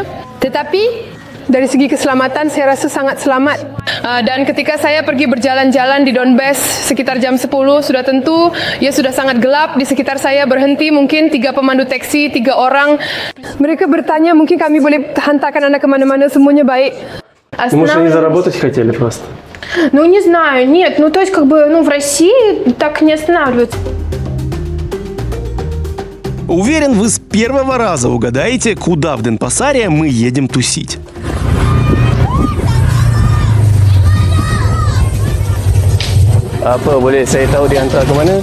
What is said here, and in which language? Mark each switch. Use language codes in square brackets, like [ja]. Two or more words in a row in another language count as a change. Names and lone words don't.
[ms] Tetapi dari segi keselamatan saya rasa sangat selamat. Dan ketika saya pergi berjalan-jalan di Donbass sekitar jam 10, sudah tentu ia sudah sangat gelap. Di sekitar saya berhenti mungkin 3 pemandu teksi, 3 orang. Mereka bertanya mungkin kami boleh hantarkan anda ke mana-mana, semuanya baik. [ru] Может, они заработать хотели просто? Ну, не знаю, нет, ну, то есть, как бы, ну, в России так не останавливаются. Уверен, вы с первого раза угадаете, куда в Денпасаре мы едем тусить. [ms] Apa boleh saya tahu dihantar ke mana?